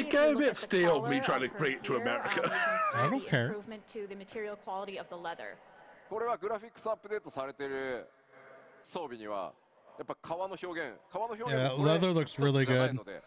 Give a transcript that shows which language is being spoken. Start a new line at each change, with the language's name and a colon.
English: it got a bit stale me trying to bring it to America. I don't care. Improvement to the material quality of the leather.
Japanese: これはグラフィックスアップデートされている装備にはやっぱ革の表現
English: Yeah, leather looks really good.